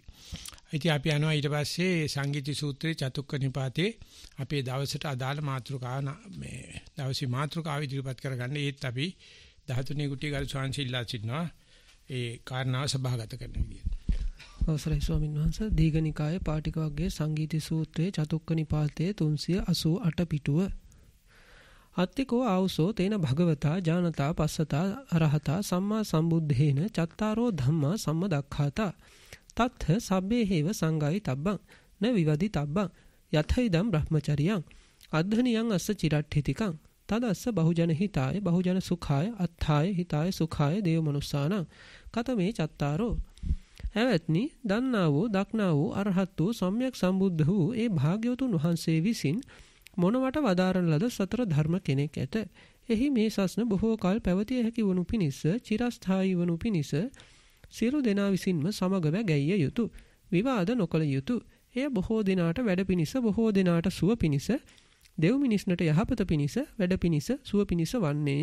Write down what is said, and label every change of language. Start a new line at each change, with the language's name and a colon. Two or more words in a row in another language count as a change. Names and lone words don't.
Sinhala: ඉතින් අපි යනවා ඊට පස්සේ සංගීති සූත්‍රයේ චතුක්ක නිපාතේ අපේ දවසට අදාළ මාතෘකාව මේ දවසේ මාතෘකාව ඉදිරිපත් කරගන්න ඒත් අපි 13 කුටි ගල් සංසිල්ලා සිටිනවා ඒ කාරණාව සභාගත කරන විදියට. අවසරයි ස්වාමීන් වහන්සේ දීඝනිකායේ පාටික වර්ගයේ සංගීති සූත්‍රයේ චතුක්ක නිපාතයේ 388 පිටුව
Pali: අත්තිකෝ ආවසෝ තේන භගවතා ඥානතා පස්සතා අරහතා සම්මා සම්බුද්ධේන චත්තාරෝ ධම්මා සම්මදක්ඛාතා තත්ථ සබ්බේ හේව සංගායි තබ්බං න විවදි තබ්බං යතයිදම් බ්‍රහ්මචරියං අද්ධනියං අස්ස චිරට්ඨිතිකං තදස්ස බහුජන හිතාය බහුජන සුඛාය අත්ථාය හිතාය සුඛාය දේව මනුස්සානං කතමේ චත්තාරෝ
Sinhala: ඇවත්නි දන්නා වූ දක්නා වූ අරහත් වූ සම්්‍යක් සම්බුද්ධ වූ ඒ භාග්‍යවතුන් වහන්සේ විසින් මොනවට වදාරන ලද සතර ධර්ම කෙනෙක් ඇත. එහි මේ සස්න බොහෝ කල් පැවතිය හැකි වනු පිණිස චිරස්ථායී වනු පිණිස සියලු දෙනා විසින්ම සමගව ගැයිය යුතු විවාද නොකළ යුතු එය බොහෝ දිනාට වැඩ පිණිස බොහෝ දිනාට සුව පිණිස දෙව් මිනිස්නට යහපත පිණිස වැඩ පිණිස සුව පිණිස වන්නේය.